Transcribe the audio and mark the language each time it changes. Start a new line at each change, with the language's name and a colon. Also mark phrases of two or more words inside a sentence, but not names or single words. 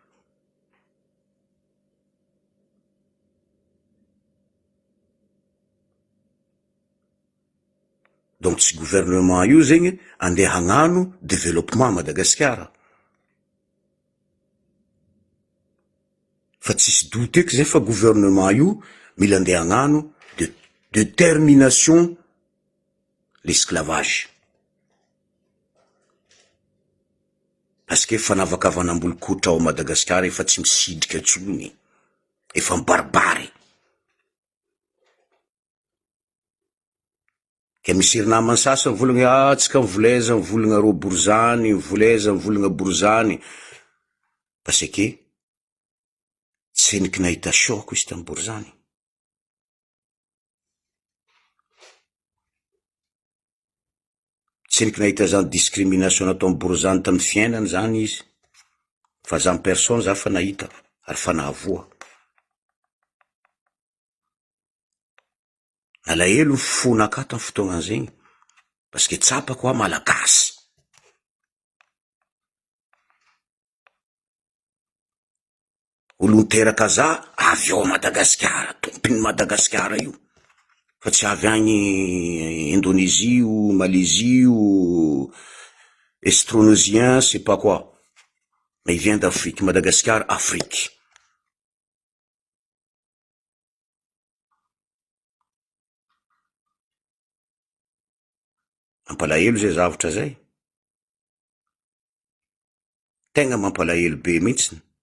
Malagasy: Donc tsy gouvernement io zegny andeha hagnano développement Madagasikara. Fa tsisy doute eky zegny fa gouvernement io mila andeha hagnano
French: de termination l'esclavage. Parce que
Malagasy: efa navakavanam-bolo-koditra ao Madagasikara efa tsy misidrika tsony, efa mibaribary. Ke misy namany sasany volagna tsika mivoleza mivolagna ro Borzany, mivoleza mivolagna Borzany.
French: Parce que
Malagasy: tseniky nahita shoko izy tamy Borzany. Tseniky nahita zany discrimination natao amy Borzany tamy fiainany zany izy. Fa za personne za fa nahita, ary fa nahavoa. Alahelo ny fona ka tamy fotoagna zegny,
French: parce que
Malagasy: tsapako a malagasy. Olo niteraka za, avy ao Madagasikara, tompiny Madagasikara io. Fa tsy avy agny
French: Indonésie ou Malaisie ou Austronésien, c'est pas quoi. Mais il vient d'Afrique, Madagascar, Afrique.
Malagasy: Mampalahelo zay zavatra zay. Tegna mampalahelo be mihitsiny.